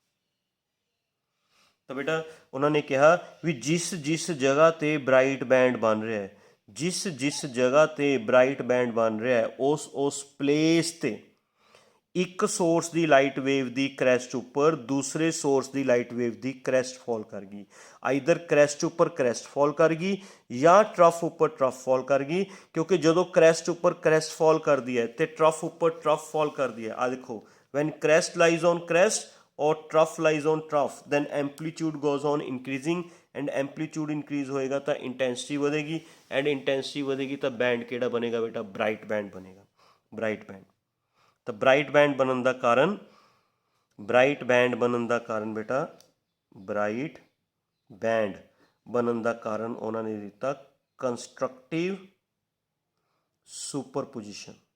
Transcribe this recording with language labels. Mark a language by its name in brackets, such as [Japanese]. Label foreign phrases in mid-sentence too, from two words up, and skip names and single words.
[Punjabi] ਤਾਂ ਬੇਟਾ ਉਹਨਾਂ ਨੇ ਕਿਹਾ ਵੀ ਜਿਸ ਜਿਸ ਜਗ੍ਹਾ 'ਤੇ [English] bright band [Punjabi] ਬਣ ਰਿਹਾ ਹੈ, ਜਿਸ ਜਿਸ ਜਗ੍ਹਾ 'ਤੇ [English] bright band [Punjabi] ਬਣ ਰਿਹਾ ਹੈ ਉਸ ਪਲੇਸ 'ਤੇ ਇੱਕ ਸੋਰਸ ਦੀ [English] light wave [Punjabi] ਦੀ ਕ੍ਰੈਸਟ ਉੱਪਰ ਦੂਸਰੇ ਸੋਰਸ ਦੀ [English] light wave [Punjabi] ਦੀ [English] crest fall [Punjabi] ਕਰ ਗਈ। [English] either crest [Punjabi] ਉੱਪਰ [English] crest fall [Punjabi] ਕਰ ਗਈ ਜਾਂ ਟਰਫ ਉੱਪਰ [English] trough fall [Punjabi] ਕਰ ਗਈ, ਕਿਉਂਕਿ ਜਦੋਂ ਕ੍ਰੈਸਟ ਉੱਪਰ [English] crest fall [Punjabi] ਕਰਦੀ ਹੈ ਤੇ ਟਰਫ ਉੱਪਰ [English] trough fall [Punjabi] ਕਰਦੀ ਹੈ। ਆ ਦੇਖੋ, [English] when crest lies on crest or trough lies on trough, then amplitude goes on increasing and amplitude increase [Punjabi] ਹੋਏਗਾ ਤਾਂ intensity ਵਧੇਗੀ and intensity ਵਧੇਗੀ ਤਾਂ ਬੈਂਡ ਕਿਹੜਾ ਬਣੇਗਾ ਬੇਟਾ, [English] bright band [Punjabi] ਬਣੇਗਾ, [English] bright band. [Punjabi] ਤਾਂ [English] bright band [Punjabi] ਬਣਨ ਦਾ ਕਾਰਨ, [English] bright band [Punjabi] ਬਣਨ ਦਾ ਕਾਰਨ ਬੇਟਾ, [English] bright band [Punjabi] ਬਣਨ ਦਾ ਕਾਰਨ ਉਹਨਾਂ ਨੇ ਦਿੱਤਾ [English] constructive superposition.